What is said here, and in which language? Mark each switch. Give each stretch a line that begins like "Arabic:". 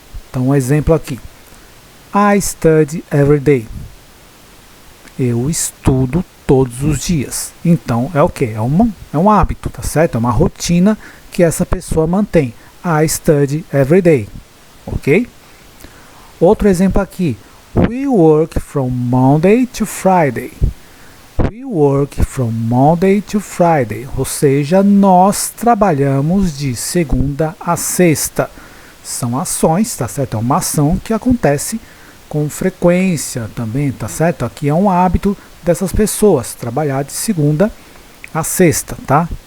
Portuguese: Então, um exemplo aqui.
English: I study every day.
Portuguese: Eu estudo todos os dias. Então, é o quê? É um hábito, tá certo? É uma rotina que essa pessoa mantém.
English: I study every day. Ok?
Portuguese: Outro exemplo aqui.
English: We work from Monday to Friday. We work from Monday to Friday,
Portuguese: ou seja, nós trabalhamos de segunda a sexta. São ações, tá certo? É uma ação que acontece com frequência também, tá certo? Aqui é um hábito dessas pessoas, trabalhar de segunda a sexta, tá?